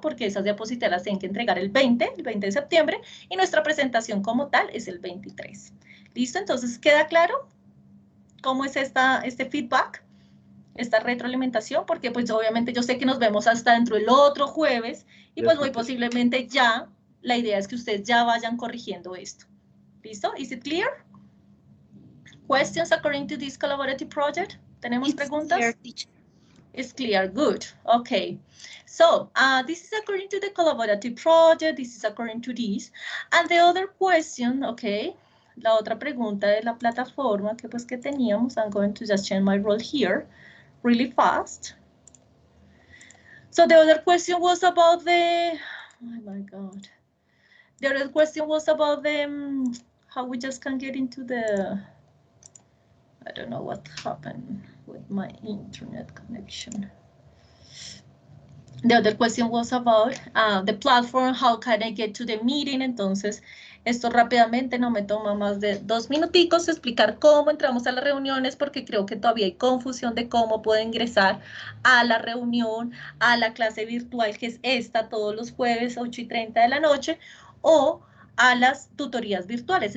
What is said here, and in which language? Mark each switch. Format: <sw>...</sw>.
<es>Porque esas diapositivas las tienen que entregar el 20 de septiembre y nuestra presentación como tal es el 23. ¿Listo? Entonces, ¿queda claro cómo es este feedback? Esta retroalimentación, porque pues obviamente yo sé que nos vemos hasta dentro del otro jueves y pues muy posiblemente ya la idea es que ustedes ya vayan corrigiendo esto. ¿Listo?</es> <en>Is it clear? Questions according to this collaborative project?</en> <es>¿Tenemos</es> <en>it's clear,</en> <es>preguntas?</es> <en>teacher. It's clear, good, okay. So, this is according to the collaborative project, this is according to this. And the other question, okay,</en> <es>la otra pregunta de la plataforma que pues que teníamos,</es> <en>I'm going to just change my role here really fast. So the other question was about the, oh my God. The other question was about the, how we just can get into the, I don't know what happened with my internet connection. The other question was about the platform, how can I get to the meeting?</en> <es>Entonces, Esto rápidamente no me toma más de 2 minuticos explicar cómo entramos a las reuniones porque creo que todavía hay confusión de cómo puedo ingresar a la reunión, a la clase virtual que es esta todos los jueves 8:30 de la noche o a las tutorías virtuales.</es>